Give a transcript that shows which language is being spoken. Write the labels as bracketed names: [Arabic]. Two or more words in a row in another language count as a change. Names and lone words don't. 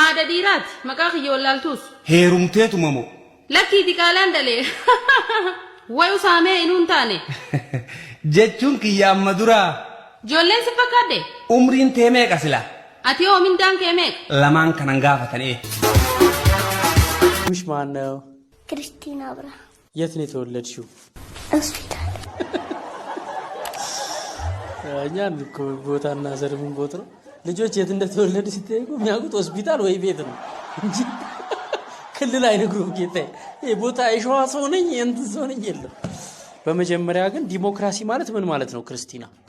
[Oromo] haadha dhiiraati maqaa kiyya wallaaltuus heerumteetuma moo Lakki diqaalaan dalee. Wayu saamee inuun taane. jechuun kiyya amma dura Ijoolleen si fakkaadde? umriin tee meeqa sila Ati hoo mindaan kee meeqa? lamaan kanan gaafatanii [Amharic] ስምሽ ማን ነው? ክርስቲና ብራ የት ነው የተወለድሽው? ሆስፒታል እኛን እኮ ቦታና ዘር ምን ቦታ ነው? ልጆች የት እንደተወለዱ ሲጠይቁ የሚያውቁት ሆስፒታል ወይ ቤት ነው እንጂ ክልል አይነግሩም። ጌታዬ ይሄ ቦታ የሸዋ ሰው ነኝ እንትን ሰው ነኝ የለም። በመጀመሪያ ግን ዲሞክራሲ ማለት ምን ማለት ነው ክርስቲና?